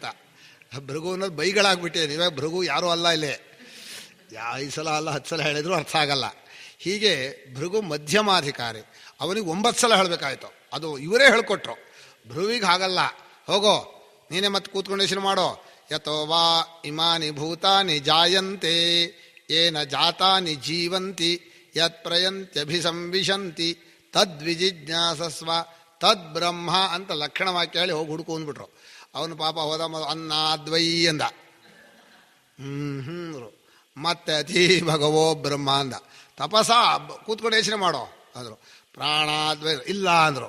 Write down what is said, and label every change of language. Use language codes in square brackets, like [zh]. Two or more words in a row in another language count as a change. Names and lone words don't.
[kn] ಭೃಗು ಅನ್ನೋದು ಬೈಗಳಾಗ್ಬಿಟ್ಟಿದೆ. ನೀವೇ ಭೃಗು ಯಾರೂ ಅಲ್ಲ ಇಲ್ಲಿ. 5 ಸಲ ಅಲ್ಲ 10 ಸಲ ಹೇಳಿದ್ರು ಅರ್ಥ ಆಗಲ್ಲ. ಹೀಗೆ ಭೃಗು ಮಧ್ಯಮಾಧಿಕಾರಿ, ಅವನಿಗೆ 9 ಸಲ ಹೇಳಬೇಕಾಯ್ತು. ಅದು ಇವರೇ ಹೇಳ್ಕೊಟ್ರು. ಭೃವಿಗೆ ಹಾಗಲ್ಲ, ಹೋಗೋ ನೀನೇ ಮತ್ತೆ ಕೂತ್ಕೊಂಡು ಯೋಚನೆ ಮಾಡೋ. [sa] ಯಥೋ ವಾ ಇಮಾನಿ ಭೂತಾನಿ ಜಾಯಂತೆ ಏನ ಜಾತಾನಿ ಜೀವಂತಿ ಯತ್ ಪ್ರಯಂತ್ಯಭಿಸಂವಿಶಂತಿ ತದ್ವಿಜಿಜ್ಞಾಸಸ್ವ ತದ್ ಬ್ರಹ್ಮ [kn] ಅಂತ ಲಕ್ಷಣ ವಾಕ್ಯ ಹೇಳಿ ಹೋಗಿ ಹುಡುಕು ಅಂದ್ಬಿಟ್ರು. ಅವನು ಪಾಪ ಹೋದ ಅನ್ನಾದ್ವೈ ಅಂದ. ಮತ್ತೆ [sa] ಅತಿ ಭಗವೋ ಬ್ರಹ್ಮ [kn] ಅಂದ. ತಪಸ ಕೂತ್ಕೊಂಡು ಯೋಚನೆ ಮಾಡೋ ಅಂದರು. ಪ್ರಾಣಾದ್ವೈ ಇಲ್ಲ ಅಂದರು.